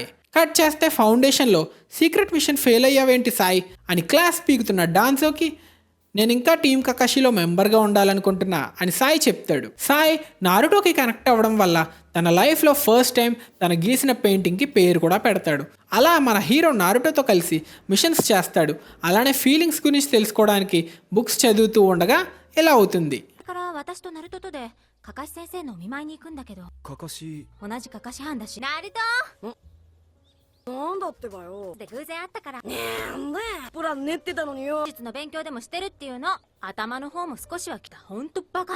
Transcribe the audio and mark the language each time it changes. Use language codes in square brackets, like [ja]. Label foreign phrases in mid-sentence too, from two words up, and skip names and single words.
[te] కట్ చేస్తే ఫౌండేషన్లో [en] secret mission fail [te] అయ్యావేంటి సాయి అని క్లాస్ పీకుతున్న డాన్సోకి, నేను ఇంకా టీం కకాషిలో మెంబర్గా ఉండాలనుకుంటున్నా అని సాయి చెప్తాడు. సాయి నారుటోకి కనెక్ట్ అవ్వడం వల్ల తన [en] lifeలో first time [te] తన గీసిన పెయింటింగ్కి పేరు కూడా పెడతాడు. అలా మన హీరో నారుటోతో కలిసి మిషన్స్ చేస్తాడు. అలానే ఫీలింగ్స్ గురించి తెలుసుకోవడానికి బుక్స్ చదువుతూ ఉండగా ఇలా అవుతుంది. [ja] から私とナルトとでカカシ先生のお見舞いに行くんだけど、かかし同じカカシ班だし、ナルトなんだってばよ。で偶然会ったから、ねえんだほら練ってたのによ。術の勉強でもしてるっていうの。頭の方も少しは来た。ほんとバカな。